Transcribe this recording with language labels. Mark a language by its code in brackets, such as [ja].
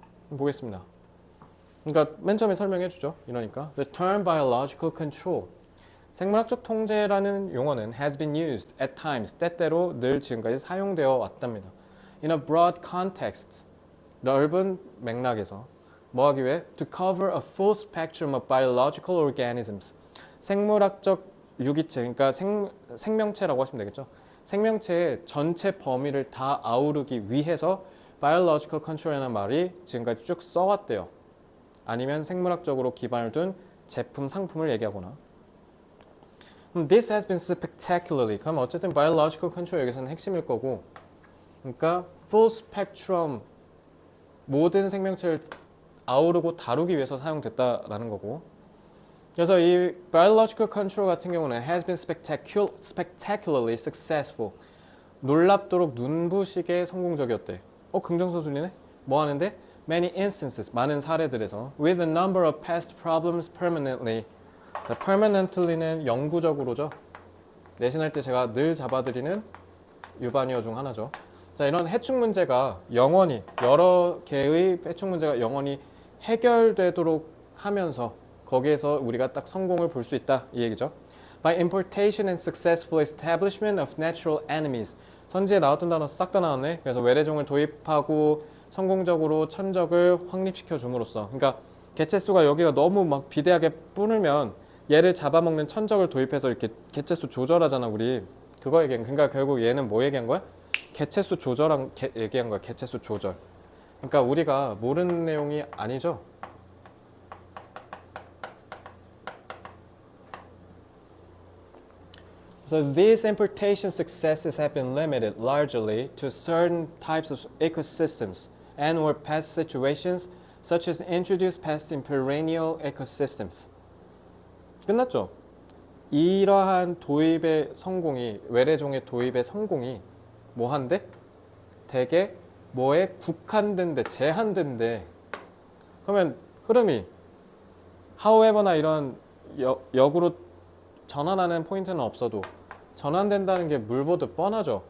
[ko] 보겠습니다. 그러니까 맨 처음에 설명해 주죠. 이러니까 [en] the term biological control, [ko] 생물학적 통제라는 용어는 [en] has been used at times, [ko] 때때로 늘 지금까지 사용되어 왔답니다. [en] In a broad context, [ko] 넓은 맥락에서 뭐 하기 위해? [en] To cover a full spectrum of biological organisms. [ko] 생물학적 유기체, 그러니까 생명체라고 하시면 되겠죠. 생명체의 전체 범위를 다 아우르기 위해서 biological control이라는 말이 지금까지 쭉 써왔대요. 아니면 생물학적으로 기반을 둔 제품, 상품을 얘기하거나. [en] This has been spectacularly. [ko] 그럼 어쨌든 biological control 여기서는 핵심일 거고, 그러니까 [en] full spectrum, [ko] 모든 생명체를 아우르고 다루기 위해서 사용됐다라는 거고. 그래서 이 [en] biological control [ko] 같은 경우는 [en] has been spectacularly successful. [ko] 놀랍도록 눈부시게 성공적이었대. 긍정서술이네? 뭐 하는데? [en] Many instances, [ko] 많은 사례들에서 [en] with a number of past problems permanently. [ko] 자, permanently는 영구적으로죠. 내신할 때 제가 늘 잡아드리는 유반이어 중 하나죠. 자, 이런 해충 문제가 영원히, 여러 개의 해충 문제가 영원히 해결되도록 하면서 거기에서 우리가 딱 성공을 볼 수 있다, 이 얘기죠. [en] By importation and successful establishment of natural enemies. [ko] 선지에 나왔던 단어 싹 다 나왔네. 그래서 외래종을 도입하고 성공적으로 천적을 확립시켜 줌으로써, 그러니까 개체수가 여기가 너무 막 비대하게 뿌르면 얘를 잡아먹는 천적을 도입해서 이렇게 개체수 조절하잖아, 우리. 그거 얘기한, 그러니까 결국 얘는 뭐 얘기한 거야? 개체수 조절한 얘기한 거야. 개체수 조절. 그러니까 우리가 모르는 내용이 아니죠. [en] So these importation successes have been limited largely to certain types of ecosystems and or pest situations such as introduced pests in perennial ecosystems. [ko] 끝났죠? 이러한 도입의 성공이, 외래종의 도입의 성공이 뭐한데? 되게 뭐에 국한된데, 제한된데. 그러면 흐름이 however나 이런 역으로 전환하는 포인트는 없어도 전환된다는 게 물 보듯 뻔하죠.